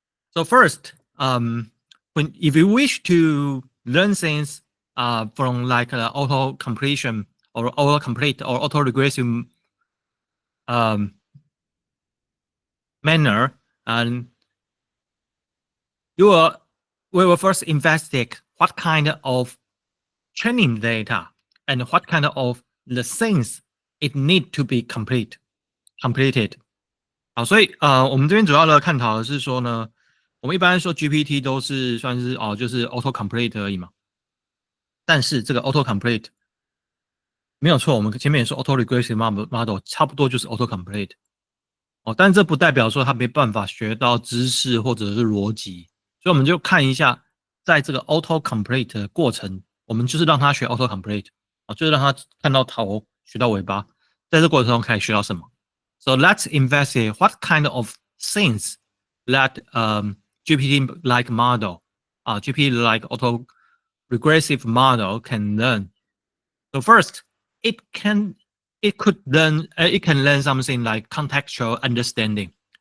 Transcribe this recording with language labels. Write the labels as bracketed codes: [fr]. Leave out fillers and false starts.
[en] So first, if you wish to learn things from like autocompletion or autocomplete or autoregressive manner, and we will first investigate what kind of training data and what kind of the things it need to be completed. [zh] 好，所以我们这边主要的探讨的是说呢，我们一般说 GPT 都是算是就是 auto complete 而已嘛。但是这个 auto complete 没有错，我们前面也说 auto regressive model 差不多就是 auto complete。但这不代表说它没办法学到知识或者是逻辑，所以我们就看一下，在这个 auto complete 的过程，我们就是让它学 auto complete，就是让它看到头学到尾巴，在这过程中可以学到什么？ [en] So let's investigate what kind of things that GPT-like model, GPT-like auto regressive model can learn. So first, it can it can learn something like contextual understanding.